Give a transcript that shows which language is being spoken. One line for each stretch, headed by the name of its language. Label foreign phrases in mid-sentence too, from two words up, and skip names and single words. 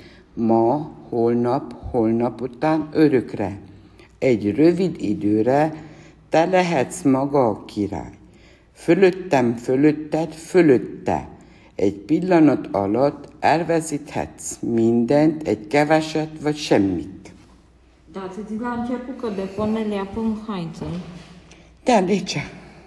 Hungarian: Ma, holnap, holnap után örökre. Egy rövid időre te lehetsz maga a király. Fölöttem, fölötted, fölötte. Egy pillanat alatt elveszíthetsz mindent, egy keveset vagy semmit.
Romanian: Da, ați zis la început că de Cornelia Păun Heinzel. Da, de ce?